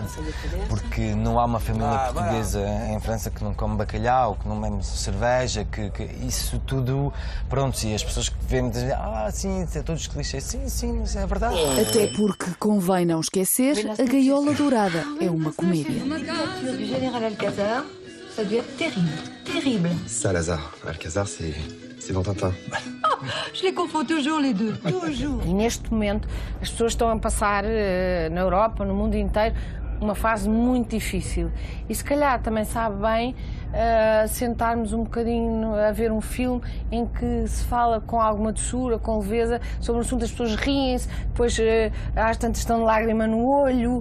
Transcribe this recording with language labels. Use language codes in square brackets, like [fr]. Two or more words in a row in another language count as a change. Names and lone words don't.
[pt] Porque não há uma família portuguesa em França que não come bacalhau, que não bebe cerveja, que isso tudo, pronto, e as pessoas que vêem dizem, sim, é todos os clichês, sim, mas é verdade. Até porque, convém não esquecer, a Gaiola Dourada é uma comédia. [fr] Du général Alcazar, ça doit être terrible. Salazar, Alcazar, c'est dans Tintin. Je les confonds toujours les deux, toujours. [pt] E neste momento as pessoas estão a passar na Europa, no mundo inteiro, uma fase muito difícil. E se calhar também sabe bem sentarmos um bocadinho a ver um filme em que se fala com alguma doçura, com leveza, sobre o assunto, as pessoas riem-se, depois às tantas estão de lágrima no olho.